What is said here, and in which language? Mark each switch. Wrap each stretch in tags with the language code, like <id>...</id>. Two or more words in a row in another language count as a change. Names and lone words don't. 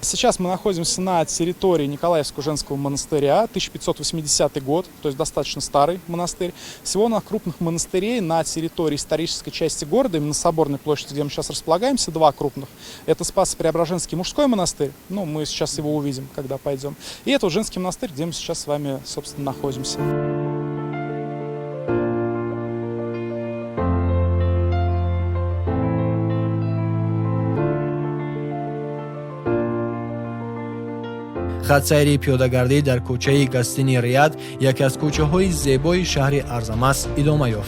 <ru>Сейчас мы находимся на территории Николаевского женского монастыря, 1580 год, то есть достаточно старый монастырь. Всего на крупных монастырей на территории исторической части города, именно Соборной площади, где мы сейчас располагаемся, 2 крупных. Это Спасо-Преображенский мужской монастырь, ну, мы сейчас его увидим, когда пойдем. И это вот женский монастырь, где мы сейчас с вами, собственно, находимся.</ru> <tg>хатсайри пиёдагардӣ дар кӯчаи Гастини Риад, яке аз кӯчаҳои зебои шаҳри Арзамас, идома ёфт.</tg>